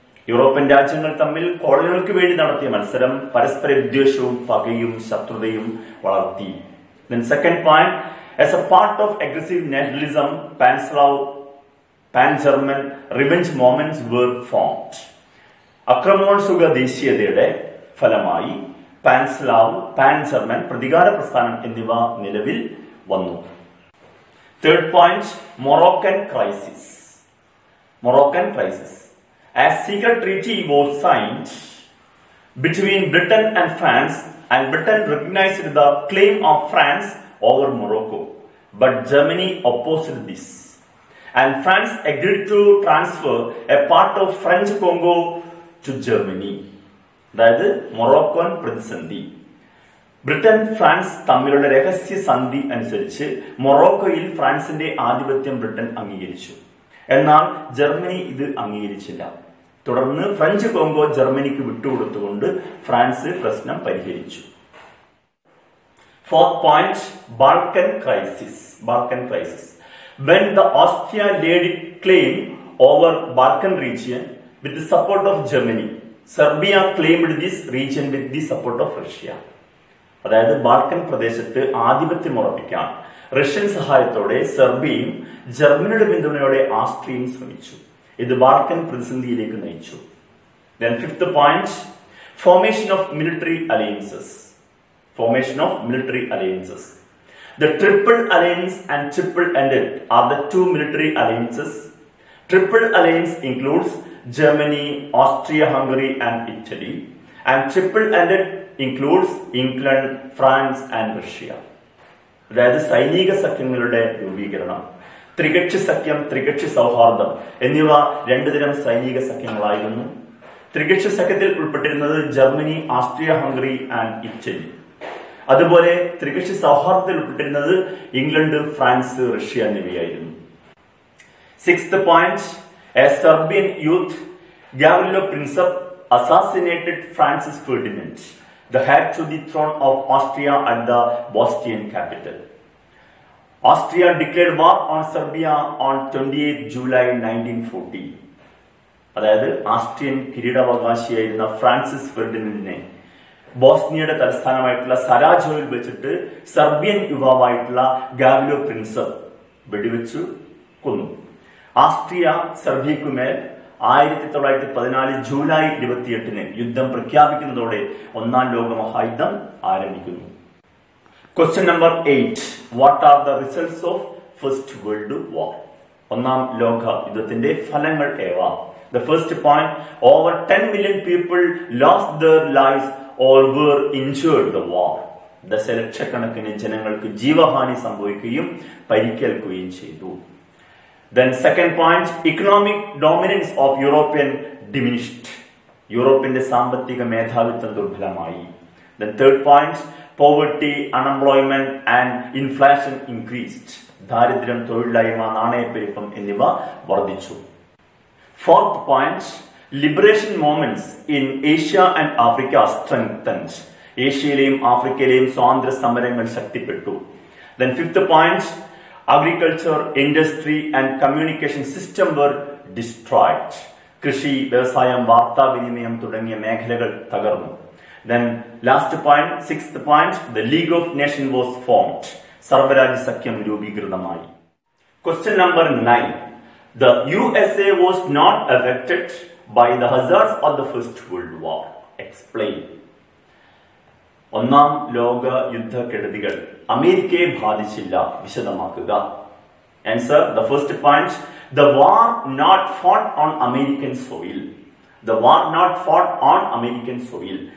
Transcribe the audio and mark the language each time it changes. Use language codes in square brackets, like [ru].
[ml] European രാജ്യങ്ങൾ തമ്മിൽ കോളനികൾക്ക് വേണ്ടി നടത്തിയ മത്സരം പരസ്പര വിദ്വേഷവും പകയും ശത്രുതയും വളർത്തി. [en] Then second point, as a part of aggressive nationalism, pan-Slav, pan-German revenge movements were formed. [ml] അക്രമോത്സുക ദേശീയതയുടെ ഫലമായി പാൻ-സ്ലാവ്, പാൻ-ജർമ്മൻ പ്രതികാര പ്രസ്ഥാനം എന്നിവ നിലവിൽ വന്നു. [en] Third point, Moroccan crisis. Moroccan crisis. A secret treaty was signed between Britain and France, and Britain recognized the claim of France over Morocco, but Germany opposed this, and France agreed to transfer a part of French Congo to Germany. [ml] അതായത് Moroccan പ്രതിസന്ധി. Britain France തമ്മിലുള്ള രഹസ്യ സന്ധി അനുസരിച്ച് മൊറോക്കോയിൽ ഫ്രാൻസിന്റെ ആധിപത്യം Britain അംഗീകരിച്ചു. എന്നാൽ ജർമ്മനി ഇത് അംഗീകരിച്ചില്ല. തുടർന്ന് ഫ്രഞ്ച് കോങ്കോ ജർമ്മനിക്ക് വിട്ടുകൊടുത്തുകൊണ്ട് ഫ്രാൻസ് പ്രശ്നം പരിഹരിച്ചു. [en] Fourth point, Balkan crisis. Balkan crisis. When the Austria laid claim over Balkan region with the support of Germany, Serbia claimed this region with the support of Russia. [ml] അതായത് Balkan പ്രദേശത്ത് ആധിപത്യം ഉറപ്പിക്കാൻ Russian സഹായത്തോടെ സെർബിയയും ജർമ്മനിയുടെ പിന്തുണയോടെ ആസ്ട്രിയയും ശ്രമിച്ചു. ഇത് ബാൾക്കൻ പ്രതിസന്ധിയിലേക്ക് നയിച്ചു. [en] Then fifth point, formation of military alliances. Formation of military alliances. The Triple Alliance and Triple Entente are the two military alliances. Triple Alliance includes Germany, Austria-Hungary and Italy, and Triple Entente includes England, France and Russia. [ml] അതായത് സൈനിക സഖ്യങ്ങളുടെ രൂപീകരണം, ത്രികക്ഷി സഖ്യം, ത്രികക്ഷി സൗഹാർദ്ദം എന്നിവ രണ്ടു തരം സൈനിക സഖ്യങ്ങളായിരുന്നു. ത്രികക്ഷി സഖ്യത്തിൽ ഉൾപ്പെട്ടിരുന്നത് Germany, Austria Hungary and Italy. അതുപോലെ ത്രികക്ഷി സൗഹാർദ്ദത്തിൽ ഉൾപ്പെട്ടിരുന്നത് ഇംഗ്ലണ്ട്, ഫ്രാൻസ്, റഷ്യ എന്നിവയായിരുന്നു. [en] Sixth point, a Serbian youth, Gavrilo Princip, assassinated Francis Ferdinand, the heir to the throne of Austria at the Bosnian capital. Austria declared war on Serbia on 28 July 1940. [ml] അതായത് Austrian കിരീടാവകാശിയായിരുന്ന Francis ഫെർഡിനൻഡിനെ ബോസ്നിയയുടെ തലസ്ഥാനമായിട്ടുള്ള സരാജോയിൽ വെച്ചിട്ട് Serbian യുവാവായിട്ടുള്ള Gavrilo Prinsep വെടിവെച്ചു കൊന്നു. Austria സെർബിയക്കുമേൽ 1914 July 28 യുദ്ധം പ്രഖ്യാപിക്കുന്നതോടെ ഒന്നാം ലോക മഹായുദ്ധം ആരംഭിക്കുന്നു. [en] Question number 8, what are the results of first world war? [ml] ഒന്നാം ലോക യുദ്ധത്തിന്റെ ഫലങ്ങൾ ഏവ? [en] The first point, over 10 million people lost their lives or were injured in the war. [ml] ദശലക്ഷക്കണക്കിന് ജനങ്ങൾക്ക് ജീവഹാനി സംഭവിക്കുകയും പരിക്കേൽക്കുകയും ചെയ്തു. [en] Then second point, economic dominance of European diminished. [ml] യൂറോപ്പിന്റെ സാമ്പത്തിക മേധാവിത്വം ദുർബലമായി. [en] Then third point, poverty, unemployment and inflation increased. [ml] ദാരിദ്ര്യം, തൊഴിലില്ലായ്മ, നാണയപ്പെരുപ്പം എന്നിവ വർദ്ധിച്ചു. [en] Fourth point, liberation movements in Asia and Africa strengthened. [ml] ഏഷ്യയിലെയും ആഫ്രിക്കയിലെയും സ്വാതന്ത്ര്യ സമരങ്ങൾ ശക്തിപ്പെട്ടു. [en] Then fifth point, agriculture, industry and communication system were destroyed. [ml] കൃഷി, വ്യവസായം, വാർത്താവിനിമയം തുടങ്ങിയ മേഖലകൾ തകർന്നു. [en] Then last point, sixth point, the League of Nations was formed. [ml] സർവ്വരാജ്യ സഖ്യം രൂപീകൃതമായി. [en] Question number 9. The USA was not affected by the hazards of the First World War. Explain. [ml] ഒന്നാം ലോക യുദ്ധക്കെടുതികൾ അമേരിക്കയെ ബാധിച്ചില്ല. വിശദമാക്കുക. [en] Answer. The first point, the war not fought on American soil. The war not fought on American soil.